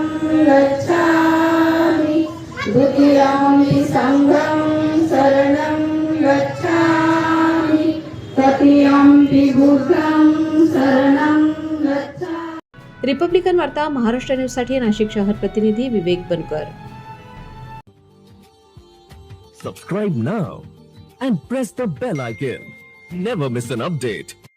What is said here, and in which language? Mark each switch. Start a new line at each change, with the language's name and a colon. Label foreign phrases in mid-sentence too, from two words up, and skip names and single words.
Pali: गच्छामि द्वितीयम्पि संघं शरणं गच्छामि तृतीयम्पि बुद्धं शरणं गच्छामि.
Marathi: रिपब्लिकन वार्ता महाराष्ट्र न्यूज साठी नाशिक शहर प्रतिनिधी विवेक बनकर.
English: Subscribe now and press the bell icon. Never miss an update.